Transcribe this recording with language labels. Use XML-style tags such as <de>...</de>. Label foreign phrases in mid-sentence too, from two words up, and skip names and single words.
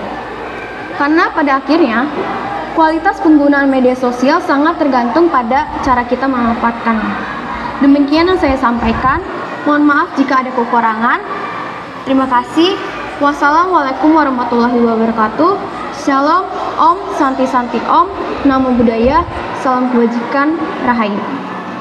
<id>Karena pada akhirnya, kualitas penggunaan media sosial sangat tergantung pada cara kita memanfaatkannya. Demikian yang saya sampaikan. Mohon maaf jika ada kekurangan. Terima kasih.</id> <ar>والسلام عليكم ورحمة الله وبركاته.</ar> <id>Shalom,</id> <sa>Om, Santi Santi Om,</sa> <pi>Namo Buddhaya,</pi> <id>salam kebajikan, Rahayu.</id>